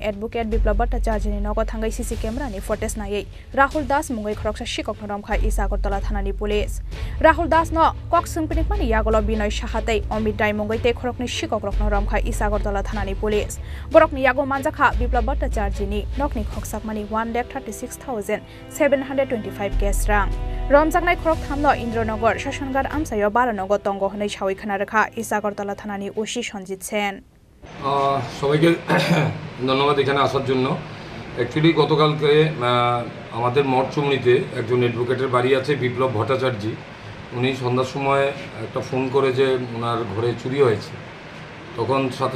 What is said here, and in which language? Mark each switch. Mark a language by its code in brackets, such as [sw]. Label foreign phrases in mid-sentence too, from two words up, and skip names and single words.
[trp] Advocate Biplab Bhattacharya ni nogo thangai CC camera ni footage nai Rahul Das mungoi khoroksa shikok noromkha Isagartala thanani police Rahul Das no kok sungpinik mani yaglo Binoy Sahatai Omit Dai mungoi te khorokni shikok rokno romkha Isagartala thanani police borokni yago manjakha Biplab Bhattacharya ni nokni khoksakmani 1,36,725 case rang Romjaknai khorok thamno Indronagar Shashangar amsayo Baranago tongo honai shawai khana rakha Isagartala thanani ওসি সঞ্জিত সেন [bn] সবাইকে ধন্যবাদ এখানে আসার জন্য অ্যাকচুয়ালি গতকালকে আমাদের মঠচুমনিতে একজন অ্যাডভোকেটের বাড়ি আছে বিপ্লব ভট্টাচার্য উনি সন্ধ্যার সময় একটা ফোন করে যে ওনার ঘরে চুরি হয়েছে তখন সাথে